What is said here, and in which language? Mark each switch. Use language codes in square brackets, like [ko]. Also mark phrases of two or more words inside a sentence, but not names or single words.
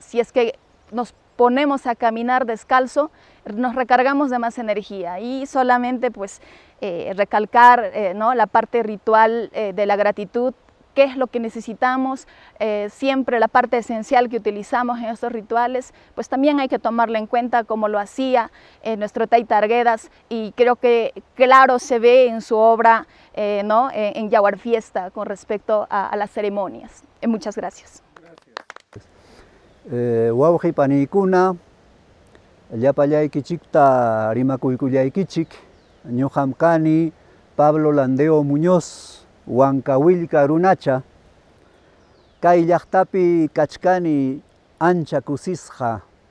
[es] Si es que nos ponemos a caminar descalzo, nos recargamos de más energía, y solamente pues recalcar la parte ritual de la gratitud, qué es lo que necesitamos, siempre la parte esencial que utilizamos en estos rituales, pues también hay que tomarla en cuenta como lo hacía nuestro Taita Arguedas, y creo que claro se ve en su obra, ¿no? En Yaguar Fiesta con respecto a las ceremonias. Muchas gracias. [qu] Wawqi panikuna, llapallaykichikta rimakuykullaykichik, ñuqam kani Pablo Landeo Muñoz, Huancawillca runacha, kay llaqtapi kachkani ancha kusisqa,